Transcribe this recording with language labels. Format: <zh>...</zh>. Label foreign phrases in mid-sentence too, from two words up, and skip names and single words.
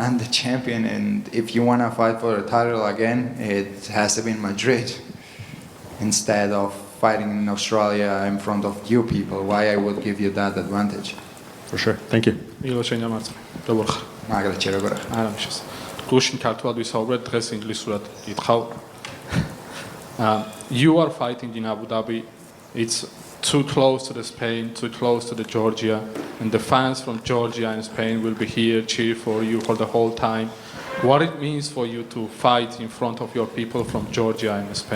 <en>I'm the champion, and if you want to fight for the title again, it has to be in Madrid instead of fighting in Australia in front of you people. Why I would give you that advantage? For sure. Thank you. Magra chera gora.</en> <ka>არამშეს. გუშინ ქართულად ვისაუბრეთ, დღეს ინგლისურად გითხავ.</ka> <en>You are fighting in Abu Dhabi. It's too close to the Spain, too close to the Georgia, and the fans from Georgia and Spain will be here cheer for you for the whole time. What it means for you to fight in front of your people from Georgia and Spain?</en>